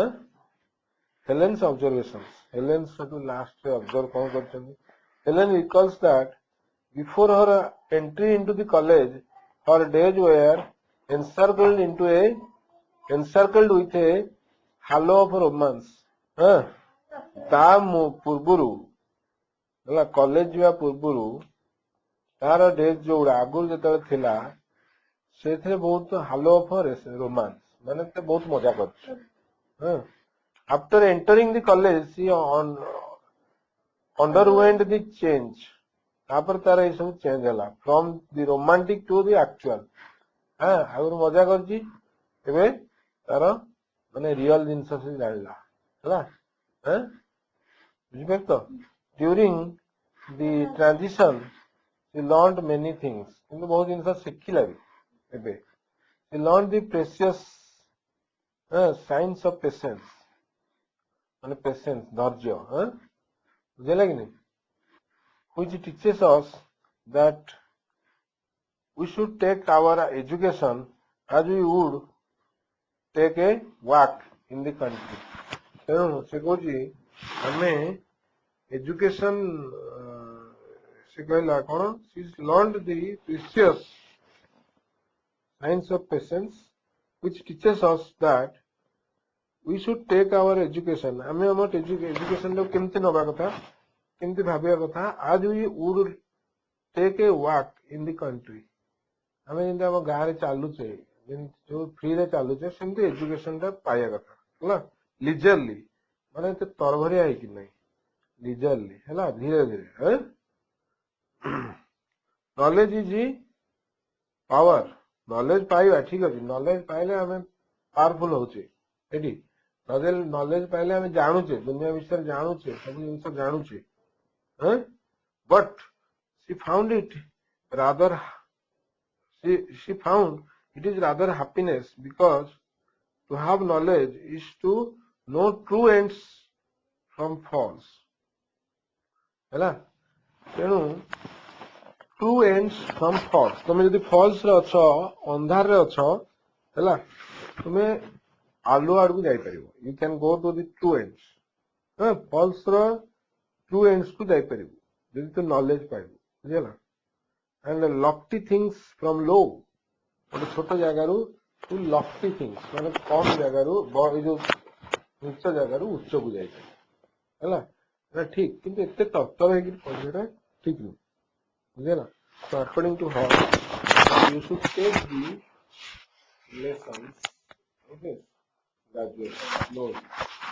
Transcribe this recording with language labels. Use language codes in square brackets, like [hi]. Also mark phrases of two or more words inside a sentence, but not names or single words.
[en] Helen's observations. Helen's last observe [or] କଣ କରିଛନ୍ତି? [en] Helen recalls that before her entry into the college, her days were encircled with a halo of romance. [or] ତା ପୂର୍ବରୁ ହେଲା କଲେଜ ଯିବା ପୂର୍ବରୁ ତାର ଡେଜ୍ ଯୋଉଗୁଡା ଆଗରୁ ଯେତେବେଳେ ଥିଲା ସେଥିରେ ବହୁତ [en] halo of romance [or] ମାନେ ସେ ବହୁତ ମଜା କରୁଛି. [en] After entering the college, she underwent the change. [or] ତାପରେ ତାର ଏଇ ସବୁ ଚେଞ୍ଜ ହେଲା [en] from the romantic to the actual. [or] ଆଗରୁ ମଜା କରୁଛି ଏବେ ତାର ମାନେ ରିଅଲ ଜିନିଷ ସେ ଜାଣିଲା ହେଲା ବୁଝିପାରୁଛ ତ? [en] During the transition, she learned many things. [or] କିନ୍ତୁ ବହୁତ ଜିନିଷ ଶିଖିଲା ବି ଏବେ. [en] She learned the precious science of patience. [or] ମାନେ patience, ଧୈର୍ଯ୍ୟ ବୁଝିଲା କି ନାହିଁ? [en] Which teaches us that we should take our education as we would take a walk in the country. [or] ତେଣୁ ସେ କହୁଛି ଆମେ education ସେ କହିଲା କଣ? [en] She learned the precious science of patience, which teaches us that we should take our education. [or] ଆମେ ଆମ education ଟାକୁ କେମିତି ନବା କଥା, କେମିତି ଭାବିବା କଥା, [en] as we would take a walk in the country. [or] ଆମେ ଯେମିତି ଆମ ଗାଁରେ ଚାଲୁଛେ, ଯୋଉ ଫ୍ରିରେ ଚାଲୁଛେ, ସେମିତି ଏଜୁକେସନ ଟା ପାଇବା କଥା ହେଲା ଲିଜରଲି, ମାନେ ଏତେ ତରଭରିଆ ହେଇକି ନାହିଁ, ଲିଜରଲି ହେଲା ଧୀରେ ଧୀରେ. [en] Knowledge is power. [or] ନଲେଜ ପାଇବା ଠିକ ଅଛି, ନଲେଜ ପାଇଲେ ଆମେ ପାୱାରଫୁଲ ହଉଛେ ଏଠି. ନଲେଜ ପାଇଲେ ଆମେ ଜାଣୁଛେ, ଦୁନିଆ ବିଷୟରେ ଜାଣୁଛେ, ସବୁ ଜିନିଷ ଜାଣୁଛେ. [en] But she found it is rather happiness, because to have knowledge is to know true ends from false. [or] ହେଲା ତେଣୁ [en] true ends from false. [or] ତମେ ଯଦି false ରେ ଅଛ, ଅନ୍ଧାରରେ ଅଛ ହେଲା, ତୁମେ ଆଲୁଅ ଆଡକୁ ଯାଇପାରିବ. [en] You can go to the true ends. [or] false ର [en] true ends [or] କୁ ଯାଇପାରିବୁ ଯଦି ତୁ knowledge ପାଇବୁ. ବୁଝିଲା? [en] And lofty things from low. [or] ଗୋଟେ ଛୋଟ ଜାଗାରୁ ତୁ [en] lofty things [or] ମାନେ କମ ଜାଗାରୁ ଏଇ ଯୋଉ ଉଚ୍ଚ ଜାଗାରୁ ଉଚ୍ଚକୁ ଯାଇପାରିବୁ ହେଲା ଠିକ. କିନ୍ତୁ ଏତେ ତରତର ହେଇକି ପଢିବାଟା ଠିକ ନୁହେଁ. ବୁଝିଲା? [en] So according to her, you should take the lessons, okay, gradually, slowly.